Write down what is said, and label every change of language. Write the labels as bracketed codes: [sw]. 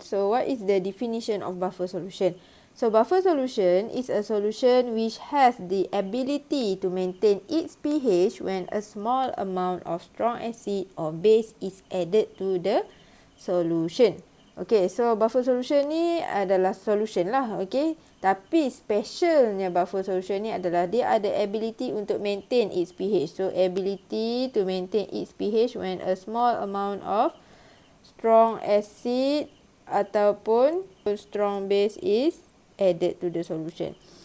[en] So what is the definition of buffer solution? So buffer solution is a solution which has the ability to maintain its pH when a small amount of strong acid or base is added to the solution. [ms] Okay, so buffer solution ni adalah solution lah, okay. Tapi specialnya buffer solution ni adalah dia ada ability untuk [en] maintain its pH. So, ability to maintain its pH when a small amount of strong acid ataupun strong base is added to the solution.